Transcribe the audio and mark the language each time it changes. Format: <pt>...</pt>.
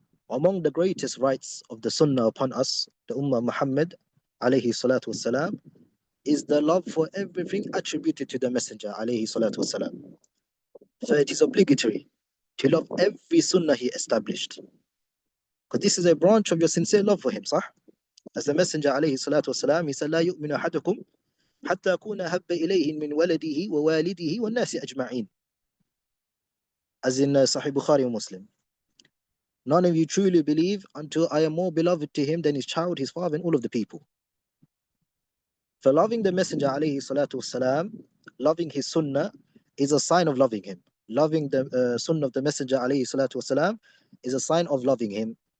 <en>Among the greatest rights of the Sunnah upon us, the Ummah Muhammad alayhi salatu wasalam, is the love for everything attributed to the Messenger alayhi salatu wasalam. So it is obligatory to love every Sunnah he established, because this is a branch of your sincere love for him, صح? As the Messenger alayhi salatu wasalam, he said,</en> <ar>لا يؤمن أحدكم حتى أكون أحب إليه من ولده ووالده والناس أجمعين.</ar> <en>As in Sahih Bukhari and Muslim. None of you truly believe until I am more beloved to him than his child, his father, and all of the people. For loving the Messenger alayhi salatu wasalam, loving his sunnah is a sign of loving him. Loving the sunnah of the Messenger alayhi salatu wasalam is a sign of loving him.</en>